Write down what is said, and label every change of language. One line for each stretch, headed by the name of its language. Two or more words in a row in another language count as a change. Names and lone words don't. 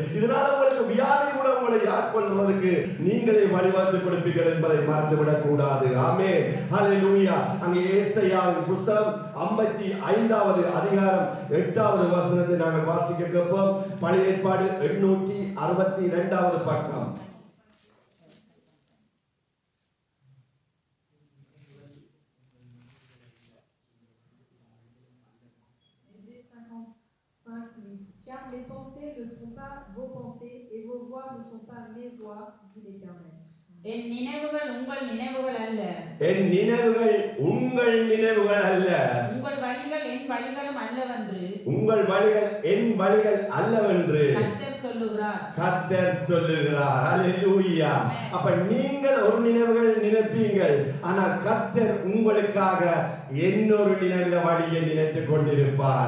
Tamil: இதனால் உங்களுக்கு வியாதி கூட உங்களை ஆட்கொள்வதற்கு நீங்களே வழிவகுத்து கொடுப்பீர்கள் என்பதை மறந்துவிடக் கூடாது. ஆமென். ஹல்லேலூயா. அங்கே ஏசாயாவின் புத்தகம் 55வது அதிகாரம் 8வது வசனத்தை நாங்கள் வாசிக்க கேட்போம். பழைய ஏற்பாடு 862வது பக்கம்.
French: Car mes pensées ne sont pas vos pensées et vos voies ne sont pas mes voies, dit l'Éternel.
Tamil: என் நினைவுகள் உங்கள் நினைவுகள் அல்ல, என் நினைவுகள் உங்கள் நினைவுகள் அல்ல, உங்கள் வழிகள் என் வழிகளும் அல்லவென்று, உங்கள் வழிகள் என் வழிகள் அல்லவென்று கர்த்தர் சொல்லுகிறார். கர்த்தர் சொல்லுகிறார். ஹல்லேலூயா. அப்ப நீங்கள் ஒரு நினைவுகள் நினைப்பீங்கள், ஆனால் கர்த்தர் உங்களுக்காக இன்னொரு நினைவுல வழியை நினைத்துக் கொண்டிருப்பார்.